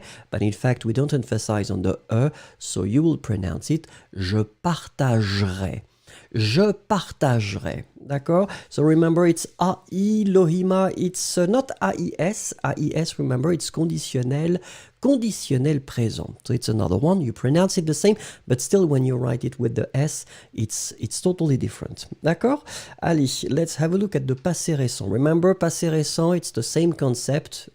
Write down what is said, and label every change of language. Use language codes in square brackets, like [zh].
[en] But in fact, we don't emphasize on the E. So you will pronounce it [fr] je partagerai. Je partagerai. D'accord? [en] So remember, it's AI, Lohima, it's not AIS. AIS, remember, it's conditionnel présent. So it's another one. You pronounce it the same, but still when you write it with the S, it's totally different. [fr] D'accord? [en] Allez, let's have a look at the passé récent. Remember, passé récent, it's the same concept.